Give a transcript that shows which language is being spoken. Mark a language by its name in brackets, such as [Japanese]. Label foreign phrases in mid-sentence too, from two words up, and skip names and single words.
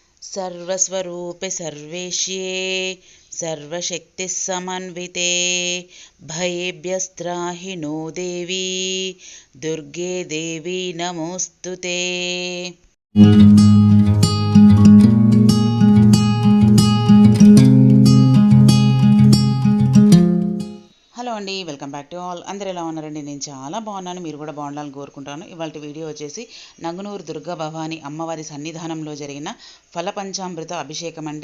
[Sanskrit] सर्वस्वरूपे सर्वेश्ये सर्वशक्तिसमन्विते भयेभ्यस्त्राहि नो देवी दुर्गे देवी नमोऽस्तुते। [Telugu] హలో అండి, [English] welcome back to all. [Telugu] అందరు ఎలా ఉన్నారండి? నేను చాలా బాగున్నాను, మీరు కూడా బాగుండాలని కోరుకుంటాను. ఇవాళ వీడియో వచ్చేసి నంగునూరు దుర్గా భవాని అమ్మవారి సన్నిధానంలో జరిగిన ఫలపంచామృత అభిషేకం అండి.